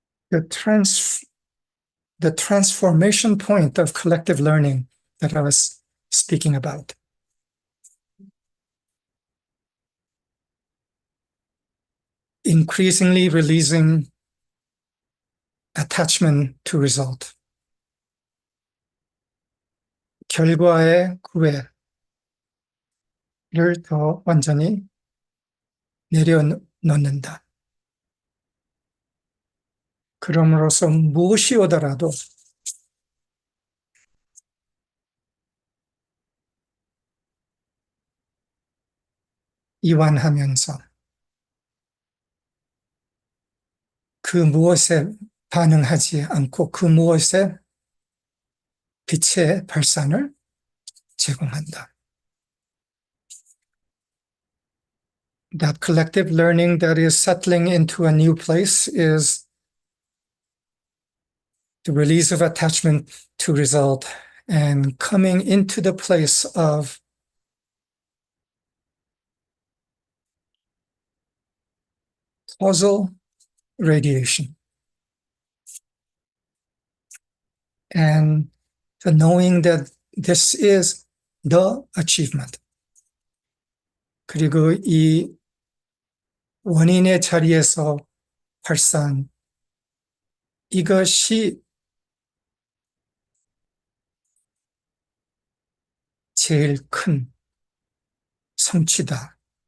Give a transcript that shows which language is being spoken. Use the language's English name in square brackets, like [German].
[English] the transformation point of collective learning that I was speaking about. Increasingly releasing attachment to result. [Korean] 결과의 구애를 더 완전히 내려놓는다. 그럼으로써 무엇이 오더라도 이완하면서 그 무엇에 반응하지 않고 그 무엇에 빛의 발산을 제공한다. [English] That collective learning that is settling into a new place is the release of attachment to result and coming into the place of causal radiation. And the knowing that this is the achievement. [Korean] 그리고 이 원인의 자리에서 발산, 이것이 제일 큰 성취다.